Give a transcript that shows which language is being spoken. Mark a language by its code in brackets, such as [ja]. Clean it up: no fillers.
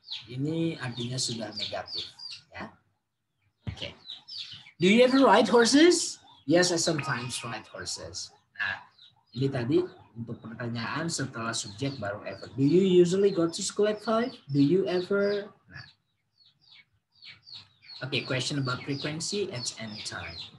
[id] Ini artinya sudah negatif ya. [en] Oke. Do you ever ride horses? Yes, I sometimes ride horses. [id] Nah, ini tadi untuk pertanyaan setelah subjek baru ever. [en] Do you usually go to school at 5? Do you ever? Nah. Okay, question about frequency at any time.